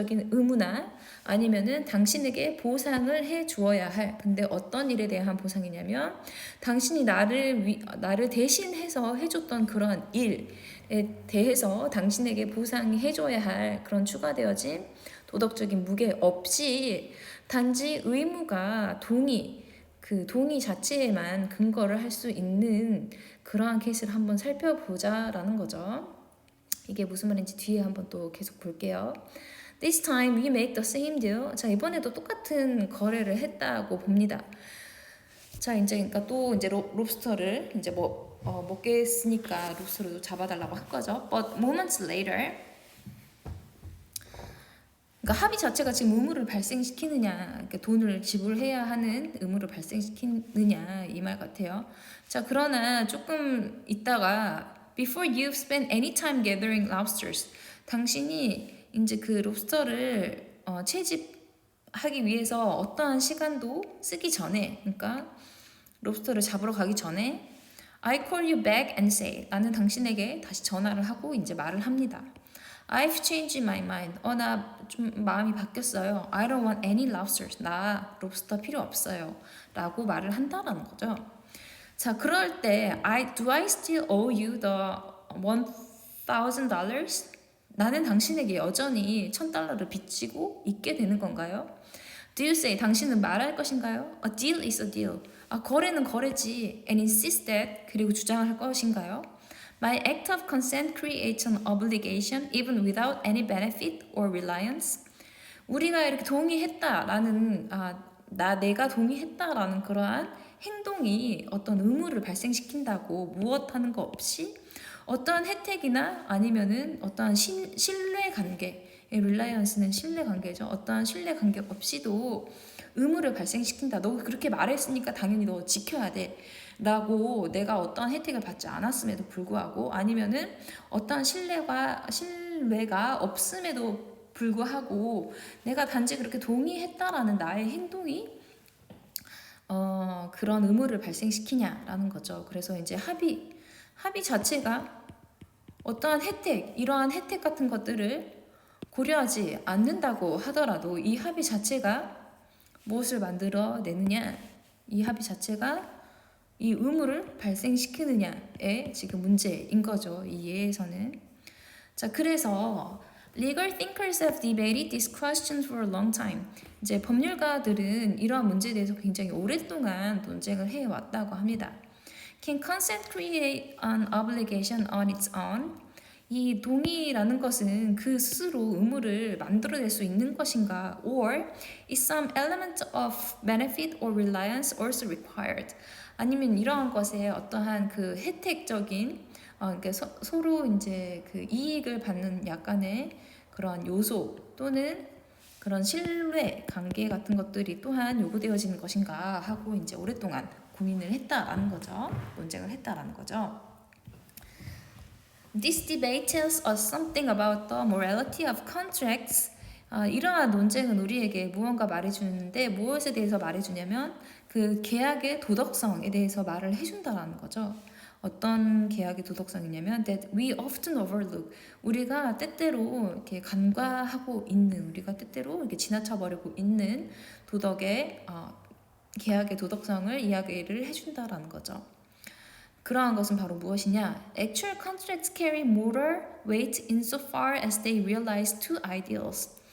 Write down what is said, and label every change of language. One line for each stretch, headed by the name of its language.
Korean: 의무나 아니면은 당신에게 보상을 해 주어야 할, 근데 어떤 일에 대한 보상이냐면 당신이 나를 대신해서 해줬던 그런 일에 대해서 당신에게 보상해 줘야 할 그런 추가되어진 도덕적인 무게 없이 단지 의무가 그 동의 자체에만 근거를 할 수 있는 그러한 케이스를 한번 살펴보자라는 거죠. 이게 무슨 말인지 뒤에 한번 또 계속 볼게요.
English: This time we make the same deal.
Korean: 자, 이번에도 똑같은 거래를 했다고 봅니다. 자, 이제 그러니까 또 이제 롭스터를 이제 먹겠으니까 롭스터를 잡아달라고 할 거죠.
English: But moments later,
Korean: 그러니까 합의 자체가 지금 의무를 발생시키느냐, 그러니까 돈을 지불해야 하는 의무를 발생시키느냐 이 말 같아요. 자, 그러나 조금 있다가
English: Before you've spent any time gathering lobsters,
Korean: 당신이 이제 그 롭스터를 채집하기 위해서 어떠한 시간도 쓰기 전에, 그러니까 롭스터를 잡으러 가기 전에
English: I call you back and say,
Korean: 나는 당신에게 다시 전화를 하고 이제 말을 합니다.
English: I've changed my mind.
Korean: 나 좀 마음이 바뀌었어요.
English: I don't want any lobsters.
Korean: 나 롭스터 필요 없어요. 라고 말을 한다라는 거죠. 자, 그럴 때
English: do I still owe you the $1,000?
Korean: 나는 당신에게 여전히 $1,000를 빚지고 있게 되는 건가요?
English: Do you say,
Korean: 당신은 말할 것인가요?
English: A deal is a deal.
Korean: 거래는 거래지.
English: And insist that,
Korean: 그리고 주장할 것인가요?
English: My act of consent creates an obligation even without any benefit or reliance.
Korean: 우리가 이렇게 동의했다라는 내가 동의했다라는 그러한 행동이 어떤 의무를 발생시킨다고 무엇하는 거 없이 어떠한 혜택이나 아니면은 어떠한 신뢰 관계, 릴라이언스는 신뢰 관계죠. 어떠한 신뢰 관계 없이도 의무를 발생시킨다. 너 그렇게 말했으니까 당연히 너 지켜야 돼. 라고 내가 어떠한 혜택을 받지 않았음에도 불구하고 아니면은 어떠한 신뢰가 없음에도 불구하고 내가 단지 그렇게 동의했다라는 나의 행동이 그런 의무를 발생시키냐라는 거죠. 그래서 이제 합의 자체가 어떠한 이러한 혜택 같은 것들을 고려하지 않는다고 하더라도 이 합의 자체가 무엇을 만들어내느냐, 이 합의 자체가 이 의무를 발생시키느냐의 지금 문제인 거죠. 이 예에서는. 자, 그래서
English: Legal thinkers have debated this question for a long time.
Korean: 이제 법률가들은 이러한 문제에 대해서 굉장히 오랫동안 논쟁을 해왔다고 합니다.
English: Can consent create an obligation on its own?
Korean: 이 동의라는 것은 그 스스로 의무를 만들어낼 수 있는 것인가?
English: Or is some element of benefit or reliance also required?
Korean: 아니면 이러한 것에 어떠한 그 혜택적인 그러니까 서로 이제 그 이익을 받는 약간의 그런 요소 또는 그런 신뢰 관계 같은 것들이 또한 요구되어지는 것인가 하고 이제 오랫동안 고민을 했다라는 거죠. 논쟁을 했다라는 거죠.
English: This debate tells us something about the morality of contracts.
Korean: 이러한 논쟁은 우리에게 무언가 말해주는데 무엇에 대해서 말해주냐면 그 계약의 도덕성에 대해서 말을 해준다라는 거죠. 어떤 계약의 도덕성이냐면
English: that we often overlook.
Korean: 우리가 때때로 이렇게 간과하고 있는, 우리가 때때로 이렇게 지나쳐버리고 있는 도덕의 계약의 도덕성을 이야기를 해준다라는 거죠. 그러한 것은 바로 무엇이냐?
English: Actual contracts carry moral weight insofar as they realize two ideals.